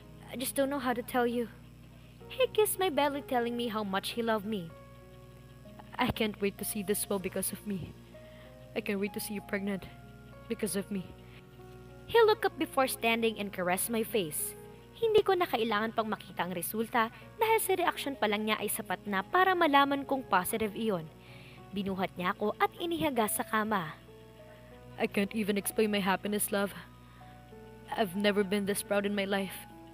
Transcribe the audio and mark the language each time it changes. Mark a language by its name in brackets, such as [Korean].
[English] I just don't know how to tell you. He kissed my belly telling me how much he loved me. I can't wait to see this well because of me. I can't wait to see you pregnant because of me. He looked up before standing and caressed my face. [Filipino] Hindi ko na kailangan pang makita ang resulta dahil sa reaksyon pa lang niya ay sapat na para malaman kong positive iyon. Binuhat niya ako at inihaga sa kama. [English] I can't even explain my happiness, love. I've never been this proud in my life.